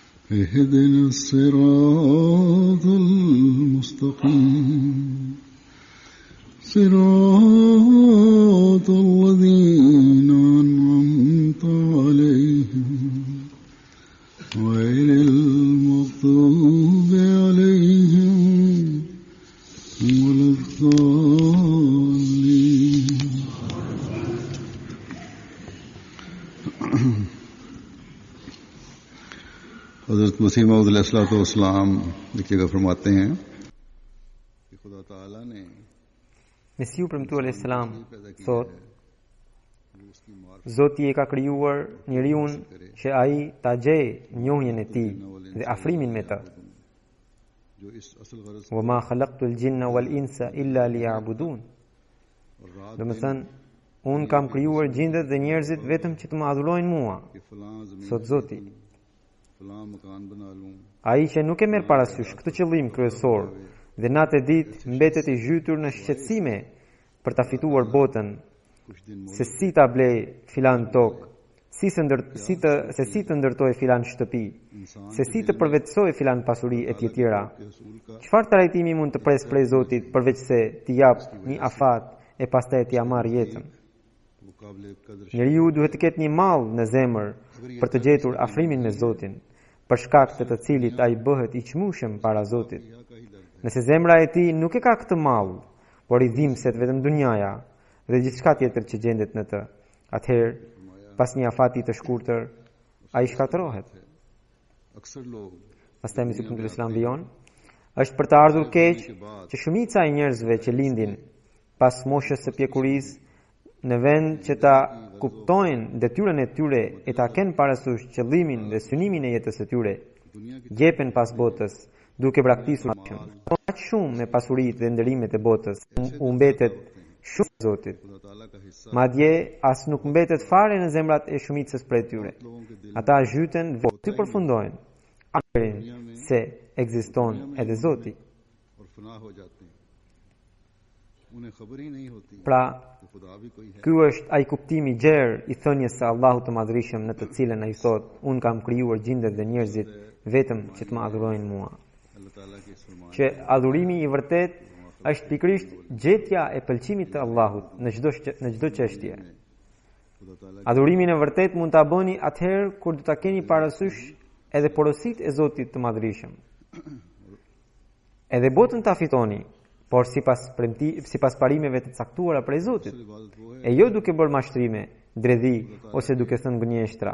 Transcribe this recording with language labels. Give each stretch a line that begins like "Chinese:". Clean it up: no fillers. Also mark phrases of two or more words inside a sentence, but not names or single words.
Arabic: اهدنا الصراط المستقيم صراط الذين أنعمت عليهم غير المغضوب عليهم ولا الضالين.
Urdu: حضرت مسیح موعود علیہ السلام لکھیےگا فرماتے ہیں کہ خدا تعالیٰ نے
Albanian: Mesiu premtuar
Arabic: عليه السلام
Albanian: thot, Zoti e ka krijuar njeriun që ai ta gjej njohjen e tij dhe afrimin me të.
Urdu: جو اس اصل غرض
Arabic: وما خلقت الجن والإنس إلا ليعبدون.
Albanian: Do të thënë, un kam krijuar gjindet dhe njerëzit vetëm që të më adhurojnë mua,
Urdu: کہ فلاں زمین
Albanian: thot Zoti.
Urdu: فلاں مکان بنا لوں
Albanian: Ai që nuk e merr parasysh këtë qëllim kryesor dhe natë e ditë mbetet i zhytur në shqetësime për ta fituar botën,
Urdu: کچھ دن
Albanian: se si ta blej filan tokë, se si të ndërtoj filan shtëpi, se si të përvetësoj filan pasuri e tjetira.
Urdu: کے رسول کا
Albanian: Çfarë trajtimi mund të pres prej Zotit përveç se t'i jap një afat e pastaj t'i marr jetën?
Urdu: مقابلے قدر
Albanian: Njeriu duhet të ketë një mall në zemër për të gjetur afrimin me Zotin, për shkak të të cilit ai bëhet i çmueshëm para Zotit. Nëse zemra e tij nuk e ka këtë mall, por i dhimbset vetëm dunjaja dhe gjithçka tjetër që gjendet në të, atëherë pas një afati të shkurtër ai shkatërrohet.
Urdu: اکثر لوگ
Albanian: Pastaj Mesiu premtuar Islam vijon, është për të ardhur keq që shumica e njerëzve që lindin pas moshës së pjekurisë në vend që ta kuptojnë detyrën e tyre e ta kenë parasysh qëllimin dhe synimin e jetës së tyre, gjepen pas botës duke braktisur aq shumë me pasuritë dhe ndërimet e botës, u mbetet shumë Zotit.
Urdu: خدا تعالیٰ کا حصہ
Albanian: Madje as nuk mbetet fare në zemrat e shumicës prej tyre.
Urdu: لوگوں کے دل
Albanian: Ata zhyten voti përfundojnë arin se ekziston edhe Zoti.
Urdu: اور فنا ہو جاتے ہیں، انہیں خبر ہی نہیں ہوتی
Albanian: Pra,
Urdu: کہ خدا بھی کوئی ہے.
Albanian: ky është ai kuptimi gjerë i thënies së Allahut të Madhërisëm në të cilën ai thot, un kam krijuar gjindet dhe njerëzit vetëm që të më adhurojnë mua.
Urdu: اللہ تعالیٰ کے اس فرمان
Albanian: Që adhurimi i vërtet është pikërisht gjetja e pëlqimit të Allahut në çdo çështje.
Urdu: خدا تعالیٰ
Albanian: Adhurimin e vërtet mund ta bëni atëherë kur do ta keni parasysh edhe porositë e Zotit të Madhërisëm. Edhe botën ta fitoni, por sipas parimeve të caktuara prej Zotit,
Urdu: عبادت وہ ہے
Albanian: e jo duke bërë mashtrime, dredhi ose duke thënë gënjeshtra.